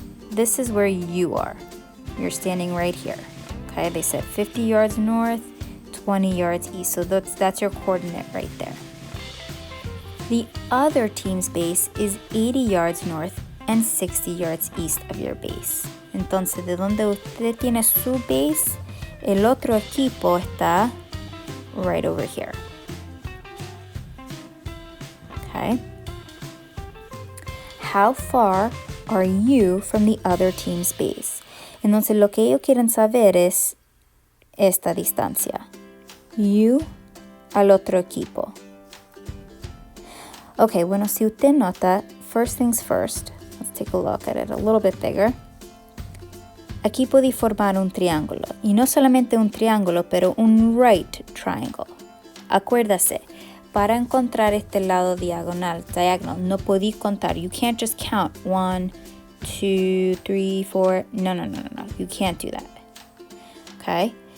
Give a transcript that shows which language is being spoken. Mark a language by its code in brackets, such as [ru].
[en] This is where you are. You're standing right here. Okay, they said 50 yards north, 20 yards east. So that's your coordinate right there. The other team's base is 80 yards north and 60 yards east of your base. [es] Entonces, de donde usted tiene su base, el otro equipo está right over here. [en] Okay. How far are you from the other team's base? [es] Entonces lo que ellos quieren saber es esta distancia. You al otro equipo. [en] Okay, bueno, si usted nota, first things first, let's take a look at it a little bit bigger. [es] Aquí podéis formar un triángulo. Y no solamente un triángulo, pero un right triangle. Acuérdase, para encontrar este lado diagonal, no podéis contar. [en] You can't just count 1, 2, 3, 4. No. You can't do that. Okay?